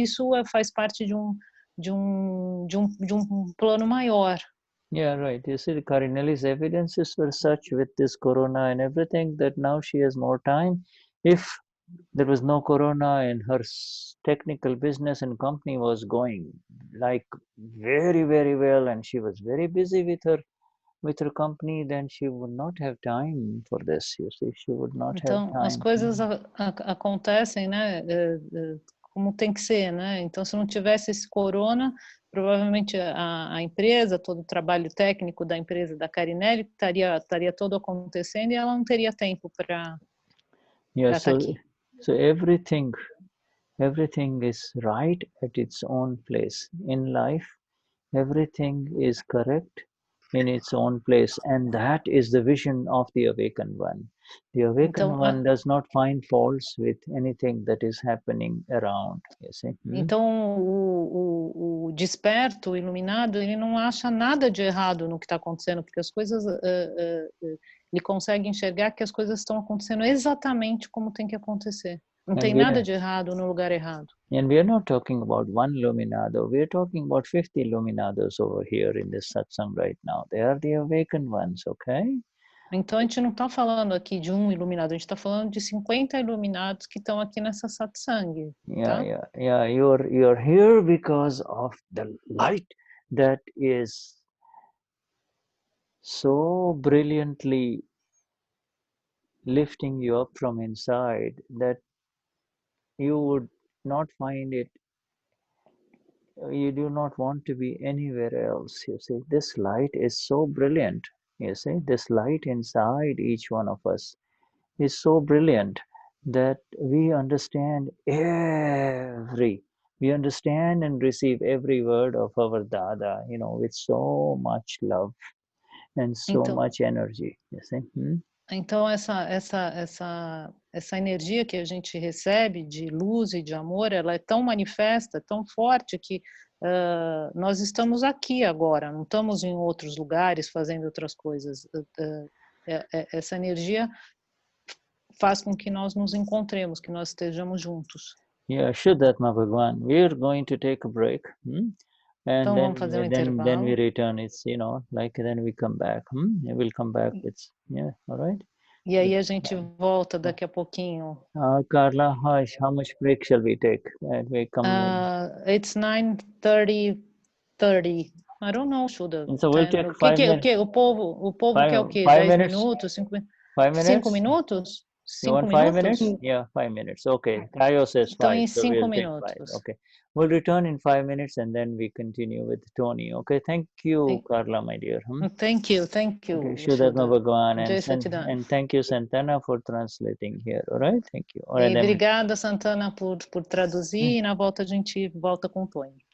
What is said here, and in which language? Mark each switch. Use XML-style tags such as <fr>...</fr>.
<pt>Isso faz parte de um plano maior.</pt> <en>Yeah, right. You see, Carinelli's evidences were such with this corona and everything that now she has more time. If there was no corona and her technical business and company was going like very, very well, and she was very busy with her with her company, then she would not have time for this. You see, she would not have</en> <pt>Então, as</pt> <en>time.</en> <pt>coisas acontecem, né, como tem que ser, né? Então, se não tivesse esse corona, provavelmente a empresa, todo o trabalho técnico da empresa da Carinelli estaria todo acontecendo e ela não teria tempo para</pt> <en>Yeah,</en> <pt>estar aqui.</pt> <en>so everything is right at its own place. In life, everything is correct in its own place, and that is the vision of the awakened one. The awakened one does not find faults with anything that is happening around. You see?</en> <pt>Então, o desperto, o iluminado, ele não acha nada de errado no que está acontecendo, porque as coisas, ele consegue enxergar que as coisas estão acontecendo exatamente como tem que acontecer. Não tem nada de errado no lugar errado.</pt> <en>And we are not talking about one Luminado. We are talking about 50 Luminados over here in this satsang right now. They are the awakened ones, okay?</en> <pt>Então, a gente não está falando aqui de um iluminado, a gente está falando de 50 iluminados que estão aqui nessa satsang. Tá?</pt> <en>Yeah. You're here because of the light that is so brilliantly lifting you up from inside that you would not find it. You do not want to be anywhere else. You see, this light is so brilliant. You see, this light inside each one of us is so brilliant that we understand and receive every word of our Dada, with so much love and so much energy. You see?</en> <pt>Então, essa energia que a gente recebe de luz e de amor, ela é tão manifesta, tão forte, que nós estamos aqui agora, não estamos em outros lugares fazendo outras coisas. Essa energia faz com que nós nos encontremos, que nós estejamos juntos.</pt> <en>Yeah, Vishuddhatma Bhagwan, we're going to take a break. And</en> <pt>então, vamos fazer um intervalo.</pt> <en>Then we return. It's, then we come back. We'll come back with, all right?</en> <pt>E aí a gente volta daqui a pouquinho.</pt> <en>Carla, how much break shall we take? We come. It's 9:30. I don't know, Shuddha. So we'll take 5 minutes.</en> <pt>O povo quer o quê? 5</pt> <en>minutes?</en> <pt>10 minutos? 5 minutos? 5 minutos? 5</pt> <en>5 minutes? Yeah, 5 minutes. Okay. Tayo says 5.</en> <pt>Então, em 5 minutos.</pt> <en>Okay. We'll return in 5 minutes and then we continue with Tony. Okay. Thank you, Carla, my dear. Thank you. Okay. Vishuddhatma Bhagwan and thank you, Santana, for translating here. All right. Thank you.</en> <pt>Obrigada, Santana, por traduzir. E na volta a gente volta com o Tony.</pt>